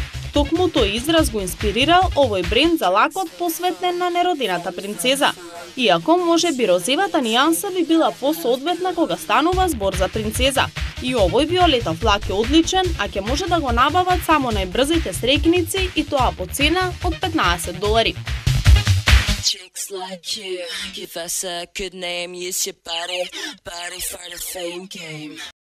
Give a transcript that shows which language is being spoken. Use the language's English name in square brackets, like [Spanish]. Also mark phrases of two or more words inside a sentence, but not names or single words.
[Macedonian] Токму тој израз го инспирирал овој бренд за лакот посветен на неродената принцеза. Иако може би розевата нијанса би била посоодветна кога станува збор за принцеза. И овој виолетов лак е одличен, а ќе може да го набават само најбрзите среќници и тоа по цена од $15. [English] Chicks like you, give us a good name, use your body for the fame game.